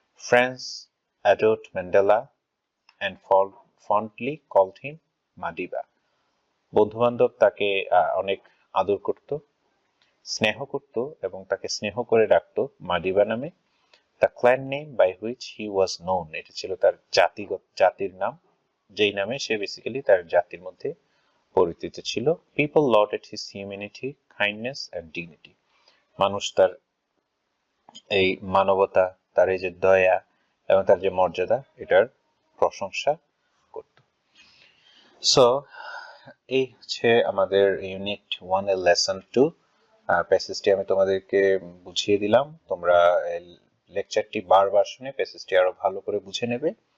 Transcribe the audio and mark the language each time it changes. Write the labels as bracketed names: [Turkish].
[English] Friends adored Mandela and fondly called him Madiba. [Bangla] বন্ধু-বান্ধব তাকে অনেক আদর করত, স্নেহ করত এবং তাকে স্নেহ করে ডাকতো মাদিবা নামে। [English] The clan name by which he was known, [Bangla] এটা ছিল তার জাতির নাম, যেই নামে সে বেসিক্যালি তার জাতির মধ্যে পরিচিত ছিল। [English] People lauded his humanity, kindness and dignity. [Bangla] মানুষ তার এই মানবতা, তার এই যে দয়া এবং তার যে মর্যাদা, এটার প্রশংসা করত। সো এই হচ্ছে আমাদের ইউনিট 1 এর লেসন 2। প্যাসেজটি আমি তোমাদেরকে বুঝিয়ে দিলাম, তোমরা লেকচারটি বারবার শুনে প্যাসেজটি আরো ভালো করে বুঝে নেবে।